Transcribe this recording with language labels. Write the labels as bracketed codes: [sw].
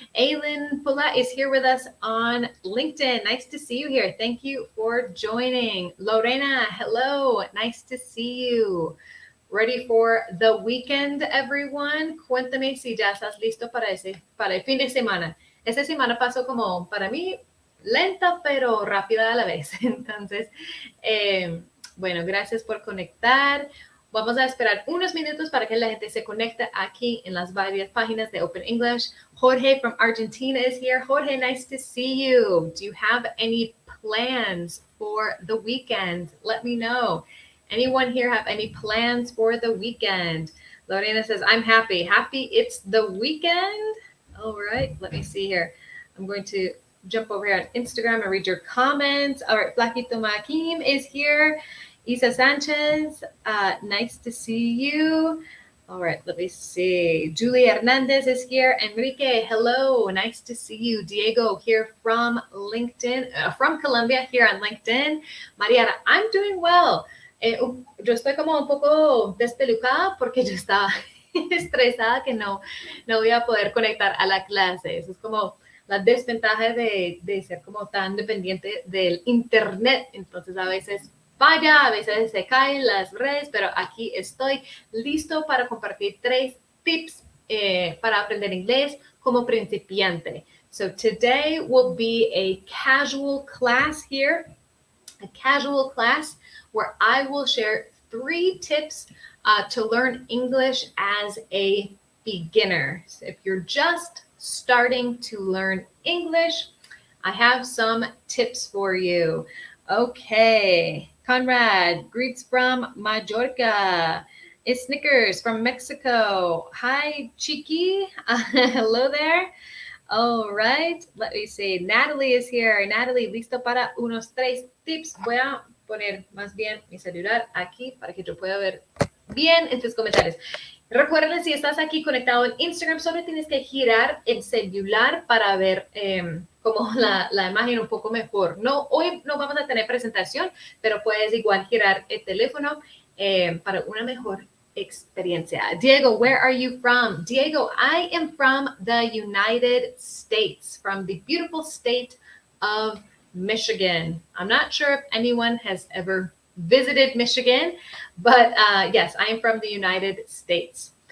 [en] Aylin Pula is here with us on LinkedIn. Nice to see you here. Thank you for joining. Lorena, hello. Nice to see you. Ready for the weekend, everyone? [es] Cuéntame si ya estás listo para el fin de semana. Esta semana pasó como, para mí, lenta pero rápida a la vez. Entonces, bueno, gracias por conectar. Vamos a esperar unos minutos para que la gente se conecte aquí en las varias páginas de Open English. [en] Jorge from Argentina is here. Jorge, nice to see you. Do you have any plans for the weekend? Let me know. Anyone here have any plans for the weekend? Lorena says, I'm happy. Happy it's the weekend? All right, let me see here. I'm going to jump over here on Instagram and read your comments. All right, Flaquito Maquim is here. Isa Sanchez, nice to see you. All right, let me see. Julie Hernandez is here. Enrique, hello, nice to see you. Diego here from LinkedIn, from Colombia here on LinkedIn. Mariana, I'm doing well. [es] Yo estoy como un poco despelucada porque yo estaba estresada que no voy a poder conectar a la clase. Eso es como la desventaja de ser como tan dependiente del internet. Entonces a veces falla, a veces se caen las redes, pero aquí estoy listo para compartir 3 tips para aprender inglés como principiante. [en] So today will be a casual class here, a casual class where I will share 3 tips to learn English as a beginner. So if you're just starting to learn English, I have some tips for you. Okay, Conrad, greets from Majorca. It's Snickers from Mexico. Hi, Chiqui. Hello there. All right, let me see. Natalie is here. [es] Natalie, listo para unos 3 tips. Voy a poner más bien mi celular aquí para que yo pueda ver bien en tus comentarios. Recuerden, si estás aquí conectado en Instagram, solo tienes que girar el celular para ver como la imagen un poco mejor. Hoy no vamos a tener presentación, pero puedes igual girar el teléfono para una mejor experiencia. [en] Diego, where are you from? Diego, I am from the United States, from the beautiful state of Michigan. I'm not sure if anyone has ever visited Michigan, but yes, I am from the United States.